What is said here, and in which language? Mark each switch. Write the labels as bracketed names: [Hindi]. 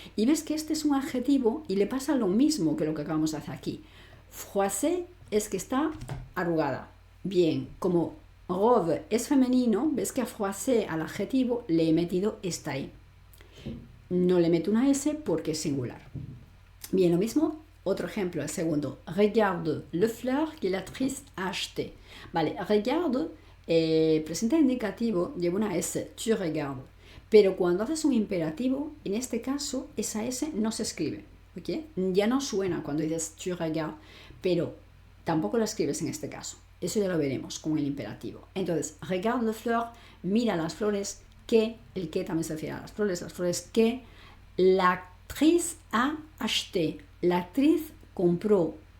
[Spanish] Y ves que este es un adjetivo y le pasa lo mismo que lo que acabamos de hacer aquí. Froissée es que está arrugada. Bien, como robe es femenino, ves que a froissée, al adjetivo, le he metido esta E. No le meto una S porque es singular. Bien, lo mismo, otro ejemplo, el segundo. [French] Regarde le fleur que l'actrice a acheté. [Spanish] Vale, [French] regarde, [Spanish] presente indicativo lleva una S, [French] tu regardes. [Spanish] Pero cuando haces un imperativo, en este caso, esa S no se escribe. ¿Okay? Ya no suena cuando dices [French] tu regardes, [Spanish] pero tampoco la escribes en este caso. Eso ya lo veremos con el imperativo. Entonces, [French] regarde le fleur, [Spanish] mira las flores que, el que también se refiere a las flores que [French] l'actrice a acheté. [Spanish] La actriz compró